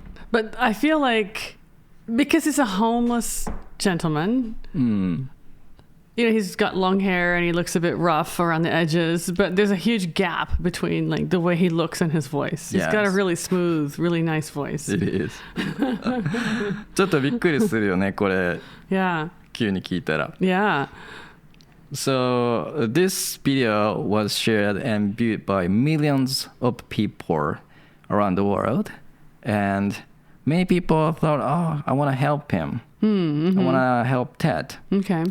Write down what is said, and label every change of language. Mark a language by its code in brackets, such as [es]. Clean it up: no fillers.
[en] But I feel like because he's a homeless gentleman, he's got long hair and he looks a bit rough around the edges, but there's a huge gap between like the way he looks and his voice. He's got a really smooth, really nice voice. It is. [ja] ちょっとびっくりするよね、これ。 [en] Yeah. [ja] 急に聞いたら。 [en] Yeah. So this video was shared and viewed by millions of people around the world, and many people thought, I want to help him. I want to help Ted. Okay.